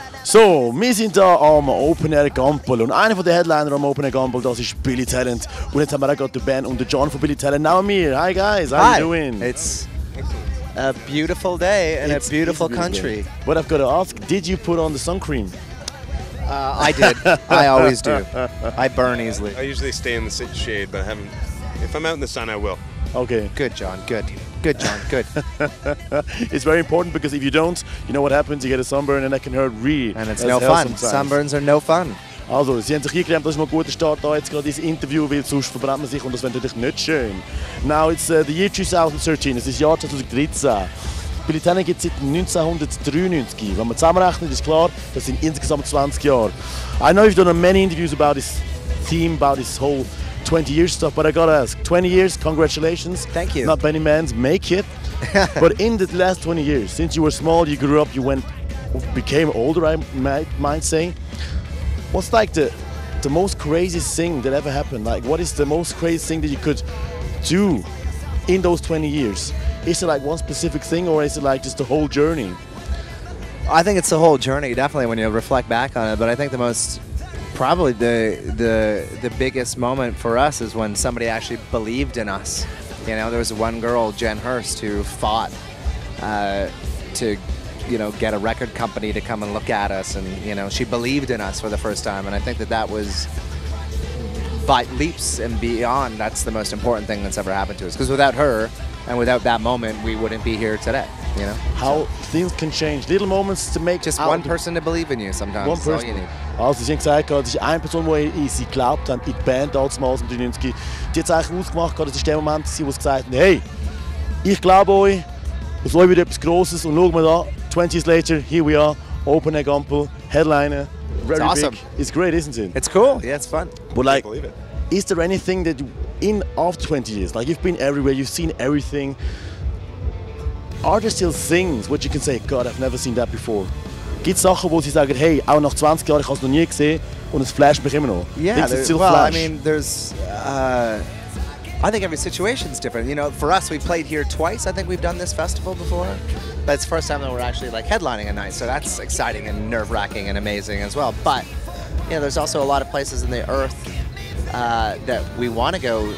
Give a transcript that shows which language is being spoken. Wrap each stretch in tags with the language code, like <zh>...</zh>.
<de>So, wir sind hier am Open Air Gampel und einer der Headliner am Open Air Gampel, das ist Billy Talent. Und jetzt haben wir auch gerade die Band und den John von Billy Talent now me.</de> <en>Hi guys, how you doing? It's a beautiful day in a beautiful country. But I've got to ask, did you put on the sun cream? I did. I always do. I burn easily. I usually stay in the shade, but I haven't. If I'm out in the sun, I will. Okay. Good, John. Good. Good, John. Good. It's very important because if you don't, you know what happens, you get a sunburn and that can hurt really. And it's no fun. Sunburns are no fun.</en> <de>Also, sie haben sich eingecremt, das ist mal ein guter Start da jetzt gerade ins Interview, weil sonst verbrennt man sich und das wäre natürlich nicht schön.</de> <en>Now it's the year 2013,</en> <de>es ist das Jahr 2013. Billy Talent gibt es seit 1993. Wenn man zusammenrechnet, ist klar, das sind insgesamt 20 Jahre.</de> <en>I know you've done many interviews about this theme, about this whole 20 years stuff, but I gotta ask, 20 years, congratulations. Thank you. Not many men make it. But in the last 20 years, since you were small, you grew up, you became older, I might say. What's like the most craziest thing that ever happened? Like, what is the most crazy thing that you could do in those 20 years? Is it like one specific thing, or is it like just the whole journey? I think it's the whole journey, definitely, when you reflect back on it. But I think probably the biggest moment for us is when somebody actually believed in us. You know, there was one girl, Jen Hurst, who fought to, you know, get a record company to come and look at us, and you know, she believed in us for the first time, and I think that was by leaps and beyond. That's the most important thing that's ever happened to us, because without her and without that moment, we wouldn't be here today. You know, how things can change, little moments to make just one person to believe in you. Sometimes one person. All you need.</en> <de>Also, sie haben gesagt, es ist eine Person, die in sie geglaubt hat, in die Band damals im 93. Die hat es eigentlich ausgemacht, das war der Moment, wo sie gesagt haben, hey, ich glaube euch, aus euch wird etwas Grosses und schauen wir da,</de> <en>20 years later, here we are,</en> <de>Open Air Gampel, Headliner,</de> <en>very awesome. big. It's great, isn't it? It's cool, yeah, it's fun. But like, believe it. Is there anything that after 20 years, like you've been everywhere, you've seen everything, are there still things which you can say, God, I've never seen that before?</en> <de>Gibt es Sachen, wo sie sagen, hey, auch nach 20 Jahren, ich habe es noch nie gesehen und es flasht mich immer noch?</de> <en>Yeah, I mean, there's, I think every situation's different. You know, for us, we played here twice. I think we've done this festival before, but it's the first time that we're actually like headlining a night, so that's exciting and nerve-wracking and amazing as well. But, you know, there's also a lot of places in the earth that we want to go.</en>